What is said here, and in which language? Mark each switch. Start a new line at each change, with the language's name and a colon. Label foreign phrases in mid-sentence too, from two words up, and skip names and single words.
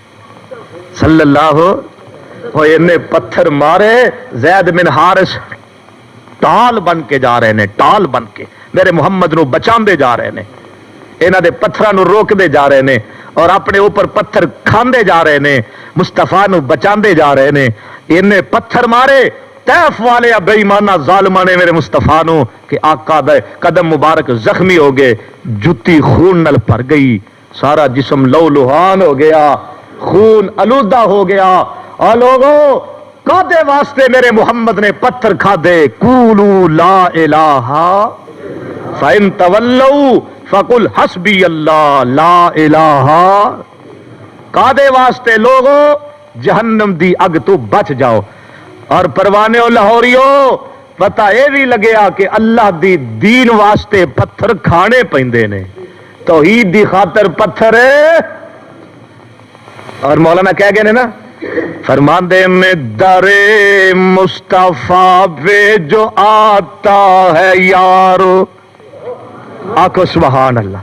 Punjabi: صلی اللہ. انہیں پتھر مارے. زید بن حارث ٹال بن کے جا رہے نے, ٹال بن کے میرے محمد نو بچاندے جا رہے نے, انہاں دے پتھراں نو روک دے جا رہے نے اور اپنے اوپر پتھر کھاندے جا رہے نے, مصطفیٰ نو بچاندے جا رہے نے. انہیں پتھر مارے طیف والے بے ایمانہ ظالماں نے میرے مصطفیٰ نو کہ آقا دے قدم مبارک زخمی ہو گئے, جتی خون نل بھر گئی, سارا جسم لو لہان ہو گیا, خون آلودہ ہو گیا. اور لوگوں کادے واسطے میرے محمد نے پتھر کھادے؟
Arabic: قولوا لا الہ فإن تولوا فقل حسبی اللہ لا الہ.
Punjabi: کادے واسطے لوگوں جہنم دی اگ تو بچ جاؤ. اور پروانے و لاہوریو پتہ اے بھی لگیا کہ اللہ دی دین واسطے پتھر کھانے پیندے نے, توحید دی خاطر پتھر. اور مولانا کہہ گئے نا فرماندے میں
Urdu: در مصطفیٰ پہ جو آتا ہے یارو,
Punjabi: آکو سبحان اللہ.